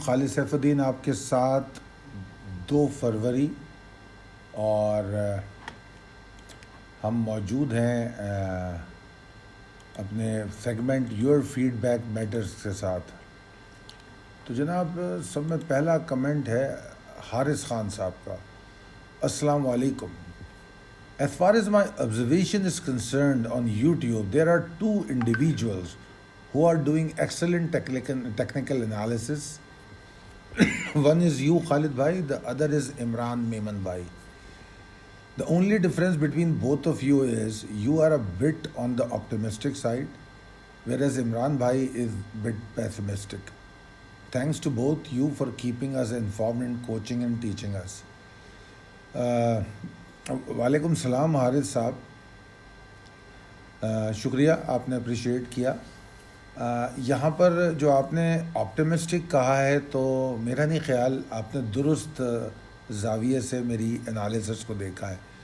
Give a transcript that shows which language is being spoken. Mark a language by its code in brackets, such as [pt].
[ur] خالد safe الدین آپ کے ساتھ 2 فروری اور ہم موجود ہیں اپنے segment your feed back matters کے ساتھ. تو جناب سب میں پہلا کمنٹ ہے حارث خان صاحب کا. السلام علیکم. [en] As far as my observation is concerned on YouTube, there are 2 individuals who are doing excellent technical analysis. One is you, Khalid Bhai, the other is Imran Memon Bhai. The only difference between both of you is you are a bit on the optimistic side, whereas Imran Bhai is a bit pessimistic. Thanks to both you for keeping us informed and coaching and teaching us. [ur] وعلیکم السلام حارث صاحب, شکریہ آپ نے appreciate کیا. یہاں پر جو آپ نے آپٹیمسٹک کہا ہے تو میرا نہیں خیال آپ نے درست زاویے سے میری انالیسس کو دیکھا ہے.